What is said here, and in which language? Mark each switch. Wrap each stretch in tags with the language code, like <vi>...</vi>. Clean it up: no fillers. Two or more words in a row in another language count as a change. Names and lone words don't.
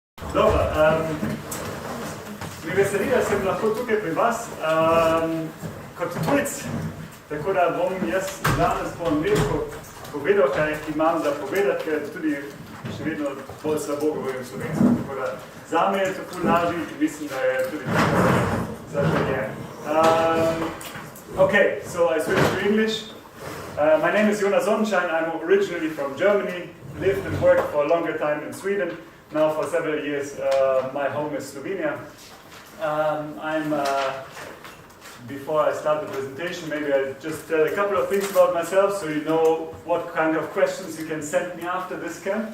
<sl>Dobro, mi veseli, da sem lahko tukaj pri vas kot tujec, tako da bom jaz danes veliko povedal, kaj imam za povedati, ker tudi še vedno bolj slabo govorim slovensko, tako da zame je to ful lažje in mislim, da je tudi zaželjen.</sl> <en>Okay, so I switch to English. My name is Jonas Sonnenschein. I'm originally from Germany, lived and worked for a longer time in Sweden. Now for several years my home is Slovenia. Before I start the presentation, maybe I'll just tell a couple of things about myself so you know what kind of questions you can send me after this camp.</en>